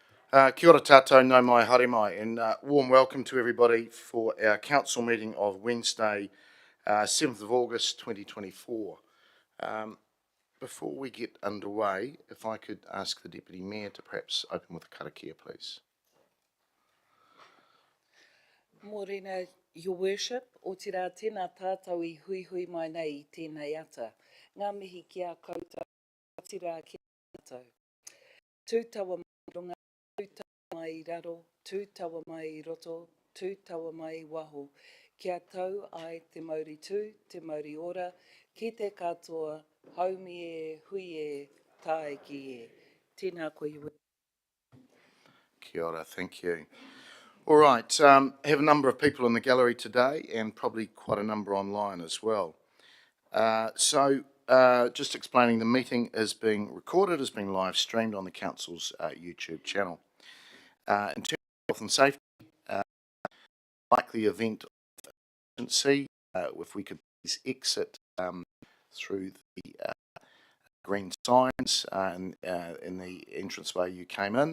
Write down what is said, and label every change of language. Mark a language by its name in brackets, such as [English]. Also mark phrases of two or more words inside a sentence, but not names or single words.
[Māori] Kia ora tātou, no mai, haere mai, [English] and warm welcome to everybody for our council meeting of Wednesday, 7th of August 2024. Before we get underway, if I could ask the Deputy Mayor to perhaps open with a karakia, please. Morena, Your Worship, [Māori] o te rā tēnā tātou I hui hui mai nei I tēnei ata. Ngā mihi ki a koutou, te rā ki a tātou. Tūtawa mai runga, tūtawa mai I raro, tūtawa mai I roto, tūtawa mai I waho. Kia tau ai te Māori tū, te Māori ora, ki te katoa, haumi e, hui e, tae ki e. Tēnā koe [English] Your Worship. [Māori] Kia ora, [English] thank you. All right, have a number of people in the gallery today and probably quite a number online as well. Just explaining, the meeting is being recorded, is being live streamed on the Council's YouTube channel. In terms of health and safety, likely event of emergency, if we could please exit through the green signs in the entranceway you came in.